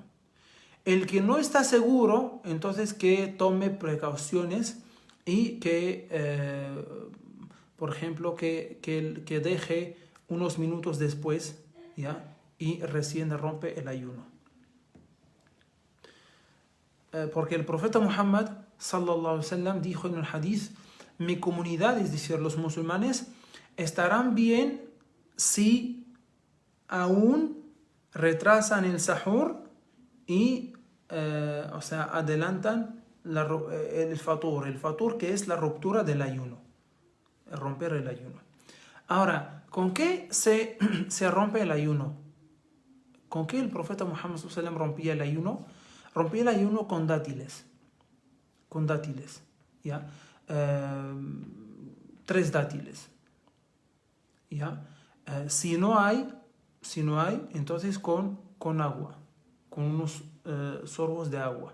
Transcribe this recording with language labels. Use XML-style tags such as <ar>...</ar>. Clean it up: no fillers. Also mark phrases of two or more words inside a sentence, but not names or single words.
<es>El que no está seguro, entonces que tome precauciones y que, por ejemplo, que deje unos minutos después, ¿ya? Y recién rompe el ayuno. porque el profeta Muhammad</es> <ar>صلى الله عليه وسلم</ar> <es>dijo en el hadith: mi comunidad, es decir, los musulmanes, estarán bien si aún retrasan el sahur y adelantan el fatur que es la ruptura del ayuno, romper el ayuno. Ahora, ¿con qué se rompe el ayuno? ¿Con qué el profeta Muhammad</es> <ar>صلى الله عليه وسلم</ar> <es>rompía el ayuno? Rompía el ayuno con dátiles, ¿ya? 3 dátiles, ¿ya? Si no hay, entonces con agua, con unos sorbos de agua.</es>